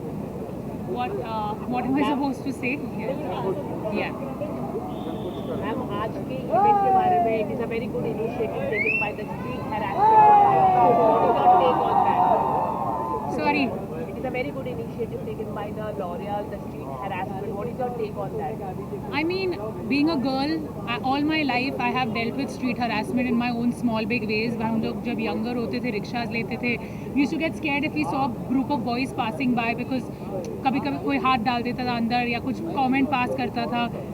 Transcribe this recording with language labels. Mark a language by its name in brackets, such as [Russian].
[English] What am I supposed to say here? Yeah. [Hindi] Ma'am आज के event के बारे में [English] It is a very good initiative taken by the street harassment take on that Sorry. It is a a very good initiative taken by the L'Oreal, the street harassment. What is your take on that? I mean, being a girl, all my life I have dealt with street harassment in my own small big ways. [Hindi] हम लोग जब younger होते थे, rickshaws लेते थे, [English] we used to get scared if we saw a group of boys passing by [Hindi] because कभी-कभी कोई हाथ डाल देता था अंदर या कुछ comment pass करता था.